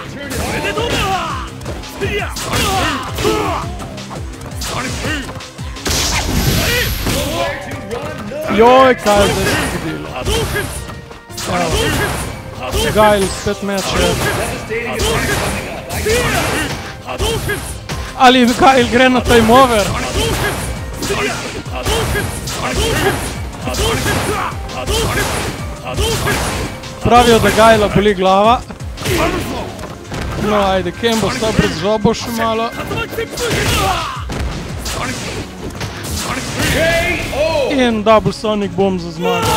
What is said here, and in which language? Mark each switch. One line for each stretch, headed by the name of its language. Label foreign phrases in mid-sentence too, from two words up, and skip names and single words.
Slovenian: Joj, kaj zdaj se zgodilo? Evo, Guile spet meče. Ali Guile gre na
English: time over?
Slovenian: Pravijo, da Guila boli glava. No, ajde, Ken bo stal pred žobo še malo. In double Sonic Boom za zmago.